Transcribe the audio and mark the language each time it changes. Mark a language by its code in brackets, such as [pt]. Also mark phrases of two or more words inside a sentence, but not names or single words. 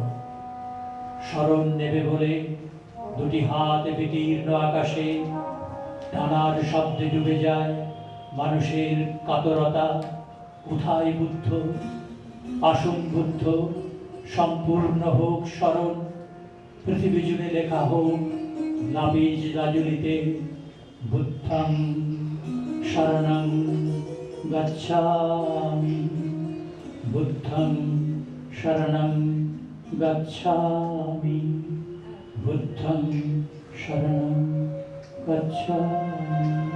[bn] স্মরণ নেবে বলে দুটি হাত বিদীর্ণ আকাশে, টানার শব্দে ডুবে যায় মানুষের কাতরতা। কোথায় বুদ্ধ? আসুন বুদ্ধ, সম্পূর্ণ হোক স্মরণ, পৃথিবী জুড়ে লেখা হোক লাপিজ লাজুলিতে [sa] বুদ্ধং শরণং গচ্ছামি, বুদ্ধং শরণং গচ্ছামি, বুদ্ধং শরণং গচ্ছামি।